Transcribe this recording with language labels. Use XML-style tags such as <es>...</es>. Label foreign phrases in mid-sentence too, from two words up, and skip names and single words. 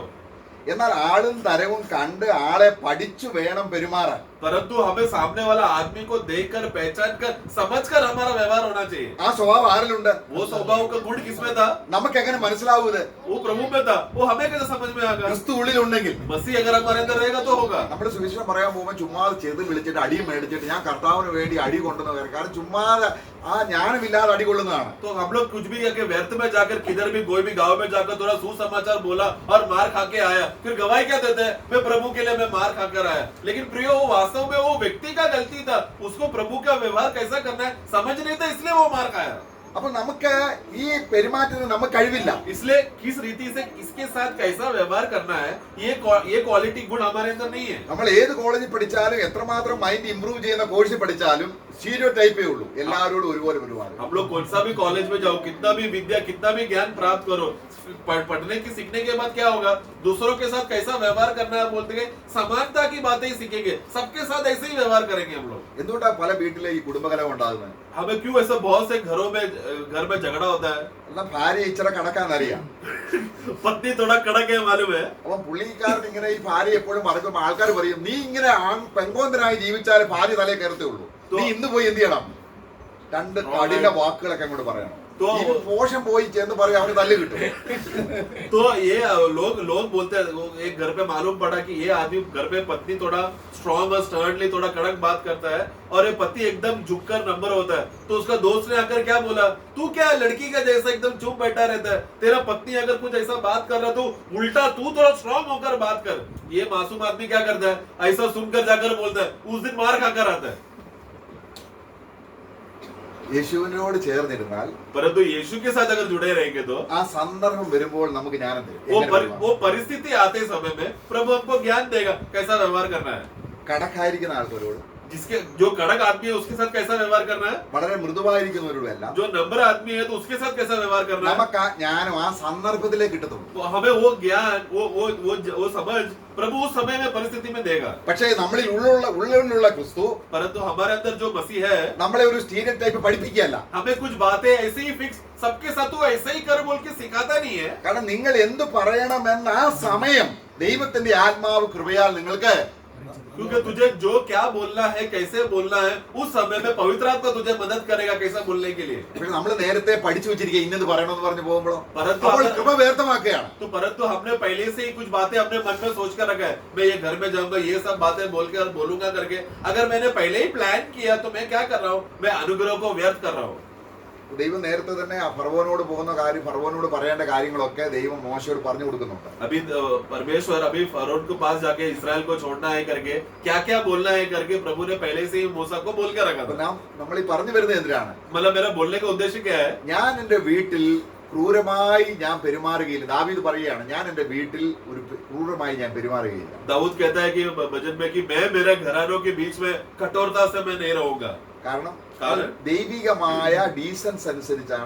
<ml>എന്നാൽ ആളും തരവും കണ്ട് ആളെ പഠിച്ചു വേണം പെരുമാറാൻ.</ml> <hi>परंतु हमें सामने वाला आदमी को देखकर, पहचान कर, समझकर हमारा व्यवहार होना चाहिए.</hi> <ml>ആ സ്വഭാവം ആരിലുണ്ട്?</ml> <hi>वो स्वभाव का गुण किसमें था?</hi> <ml>നമുക്ക് എങ്ങനെ മനസ്സിലാവൂത്?</ml> <hi>वो प्रभु में था. वो हमें कैसे समझ में आएगा?</hi> <ml>ക്രിസ്തു ഉള്ളിലുണ്ടെങ്കിൽ.</ml> <hi>मसीह अगर हमारे अंदर रहेगा तो होगा.</hi> <ml>നമ്മുടെ സുവിശേഷം പറയാൻ പോകുമ്പോൾ ചുമ്മാതെ ചെയ്ത് വിളിച്ചിട്ട് അടി മേടിച്ചിട്ട് ഞാൻ കർത്താവിന് വേണ്ടി അടി കൊണ്ടുവന്ന് വരാം. കാരണം ചുമ്മാതെ ആ ജ്ഞാനമില്ലാതെ അടി കൊള്ളുന്നതാണ്.</ml> <hi>तो हम लोग कुछ भी करके व्यर्थ में जाकर किधर भी कोई भी गांव में जाकर थोड़ा सुसमाचार बोला और मार खा के आया, फिर गवाही क्या देते हैं, मैं प्रभु के लिए मैं मार खाकर आया. लेकिन प्रियो, वो वास्तव में वो व्यक्ति का गलती था. उसको प्रभु का व्यवहार कैसा करना है समझ नहीं था, इसलिए वो मार खाया.</hi> <ml>അപ്പൊ നമുക്ക് ഈ പെരുമാറ്റത്തിന് നമുക്ക് കഴിവില്ല.</ml> <hi>इसलिए किस रीति से किसके साथ कैसा व्यवहार करना है, ये क्वालिटी गुण हमारे अंदर नहीं है.</hi> <ml>നമ്മൾ ഏത് കോളേജിൽ പഠിച്ചാലും എത്രമാത്രം</ml> <en>mind improve</en> <ml>ചെയ്യുന്ന കോഴ്സിൽ പഠിച്ചാലും സ്റ്റീരിയോടൈപ്പേ ഉള്ളൂ. എല്ലാവരോടും ഒരുപോലെ പെരുമാറും.</ml> <hi>हम लोग कौन सा भी कॉलेज में जाओ, कितना भी विद्या, कितना भी ज्ञान प्राप्त करो, पढ़ने की सीखने के बाद क्या होगा, दूसरों के साथ कैसा व्यवहार करना है बोलते हैं, समानता की बातें ही सीखेंगे. सबके साथ ऐसे ही व्यवहार करेंगे हम लोग.</hi> <ml>എന്തുകൊണ്ടാ പല വീട്ടിലെ ഈ കുടുംബകലഹം ഉണ്ടാകുന്നത്?</ml> <hi>हमें क्यों ऐसा बहुत से घर में झगड़ा होता है?</hi> <ml>എന്നാൽ ഭാര്യ ഇച്ചിരി കണക്കാന്നറിയാം.</ml> <hi>पत्नी थोड़ा कड़क है मालूम है.</hi> <ml>അപ്പം പുള്ളിക്കാരൻ ഇങ്ങനെ ഈ ഭാര്യ എപ്പോഴും മറക്കുമ്പോൾ ആൾക്കാർ പറയും, നീ ഇങ്ങനെ പെങ്കോന്തനായി ജീവിച്ചാൽ ഭാര്യ തലേ കയറത്തേ ഉള്ളൂ, നീ ഇന്ന് പോയി എന്ത് ചെയ്യണം? രണ്ട് കഠിന വാക്കുകളൊക്കെ അങ്ങോട്ട് പറയണം. പോഷം പോയി ചെന്ന് പറയും, അവന് തല്ല് കിട്ടും.</ml> <hi>तो ये लोग बोलते हैं, एक घर पे मालूम पड़ा कि ये आदमी घर पे पत्नी थोड़ा स्ट्रॉन्ग और स्टर्नली थोड़ा कड़क बात करता है और ये पति एकदम झुककर नंबर होता है. तो उसका दोस्त ने आकर क्या बोला, तू क्या लड़की का जैसा एकदम चुप बैठा रहता है, तेरा पत्नी अगर कुछ ऐसा बात कर रहा तो उल्टा तू थोड़ा स्ट्रॉन्ग होकर बात कर. ये मासूम आदमी क्या करता है, ऐसा सुनकर जाकर बोलता है, उस दिन मार खाकर आता है.</hi> <ml>യേശുവിനോട് ചേർന്നിരുന്നാൽ,</ml> <hi>परंतु यीशु के साथ अगर जुड़े रहेंगे तो</hi> <ml>ആ സന്ദർഭം വരുമ്പോൾ നമുക്ക് ജ്ഞാനം തരും.</ml> <hi>वो परिस्थिति आते समय में प्रभु हमको ज्ञान देगा कैसा व्यवहार करना है.</hi> <ml>കടക്കായിരിക്കുന്ന ആൾക്കാരോട്,</ml> <hi>जिसके जो कड़क आदमी है उसके साथ कैसा व्यवहार करना है,</hi> <ml>വളരെ മൃദുവായിരിക്കുന്നവരോടും എല്ലാം</ml> <hi>जो नंबर आदमी है तो उसके साथ कैसा व्यवहार करना है.</hi> <ml>നമുക്ക് ആ ജ്ഞാനം ആ സന്ദർഭത്തിലേക്ക് കിട്ടത്തുള്ളൂ.</ml> <hi>तो हमें वो ज्ञान, वो समझ प्रभु उस समय में परिस्थिति में देगा.</hi> <ml>പക്ഷേ നമ്മളിൽ ഉള്ളിലുള്ള ക്രിസ്തു</ml> <hi>परंतु हमारे अंदर जो मसीह है,</hi> <ml>നമ്മളെ ഒരു സ്റ്റീരിയോടൈപ്പ് പഠിപ്പിക്കുകയല്ല.</ml> <hi>हमें कुछ बातें ऐसे ही फिक्स सबके साथ तू ऐसे ही कर बोल के सिखाता नहीं है.</hi> <ml>കാരണം നിങ്ങൾ എന്ത് പറയണമെന്ന ആ സമയം ദൈവത്തിന്റെ ആത്മാവ് കൃപയാൽ നിങ്ങൾക്ക്,</ml> <hi>क्योंकि तुझे जो क्या बोलना है, कैसे बोलना है, उस समय में पवित्र आत्मा तुझे मदद करेगा कैसा बोलने के लिए.</hi> <ml>നമ്മൾ നേരത്തെ പഠിച്ചു വെച്ചിരിക്കുക ഇന്നത് പറയണമെന്ന് പറഞ്ഞു പോകുമ്പോഴോ</ml> <hi>परंतु</hi> <ml>അപ്പോൾ കൃപ വ്യർത്ഥമാക്കുകയാണ്.</ml> <hi>तो परंतु हमने पहले से ही कुछ बातें अपने मन में सोच कर रखा है, मैं ये घर में जाऊंगा, ये सब बातें बोल कर बोलूंगा करके. अगर मैंने पहले ही प्लान किया तो मैं क्या कर रहा हूँ, मैं अनुग्रह को व्यर्थ कर रहा हूँ.</hi> <ml>ദൈവം നേരത്തെ തന്നെ ആ ഫറവോനോട് പോകുന്ന കാര്യം, ഫറവോനോട് പറയേണ്ട കാര്യങ്ങളൊക്കെ ദൈവം മോശയോട് പറഞ്ഞു കൊടുക്കുന്നുണ്ട്.</ml> <hi>अभी परमेश्वर अभी फरोह के पास जाके इस्राएल को छोड़ना है करके, क्या क्या बोलना है करके प्रभु ने पहले से ही मूसा को बोल के रखा</hi> <ml>അപ്പൊ</ml> <hi>था.</hi> <ml>നമ്മൾ ഈ പറഞ്ഞു വരുന്നത് എന്തിനാണ്?</ml> <hi>मतलब मेरा बोलने का उद्देश्य क्या है,</hi> <ml>ഞാൻ എന്റെ വീട്ടിൽ ക്രൂരമായി ഞാൻ പെരുമാറുകയില്ല. ദാവീദ് പറയുകയാണ്, ഞാൻ എന്റെ വീട്ടിൽ ഒരു ക്രൂരമായി ഞാൻ പെരുമാറുകയില്ല.</ml> <hi>दाऊद कहता है कि भजन में कि मैं मेरे घरानों के बीच में कठोरता से मैं नहीं रहूंगा.</hi> <ml>കാരണം</ml> <hi>कारण</hi> <ml>ദൈവികമായ ഡീസൻസ് അനുസരിച്ചാണ്.</ml>